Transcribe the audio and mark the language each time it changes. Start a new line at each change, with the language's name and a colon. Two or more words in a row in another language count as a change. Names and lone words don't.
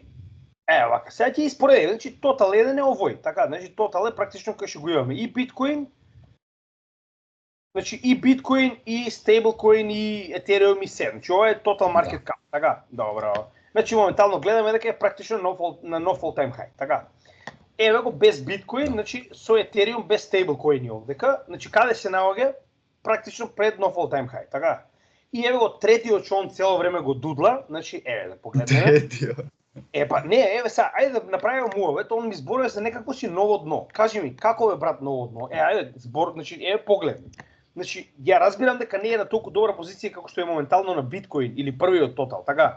Macedonian: Вака, сега ќе испореди, значи Total 1 е овој, така, значи Total е практично кај што го имаме и биткоин, значи и биткоин, и стейблкоин, и Ethereum и се. Значи ова е Total Market Cap, така? Добро. Значи моментално гледаме дека е практично на нов
English: all time high,
Macedonian: така. Еве го без биткоин, значи со Ethereum без стейблкоини овдека, значи каде се наоѓа? Практично пред нов
English: all time high,
Macedonian: така. И еве го третиот што он цело време го дудла, значи еве да погледнеме. Третиот. Еве сега, ајде да направиме муав, ето он ми зборува за некакво си ново дно. Кажи ми, како е брат ново дно? Ајде, збор, значи еве погледни. Значи, ја разбирам дека не е на толку добра позиција како што е моментално на биткоин или првиот Total, така.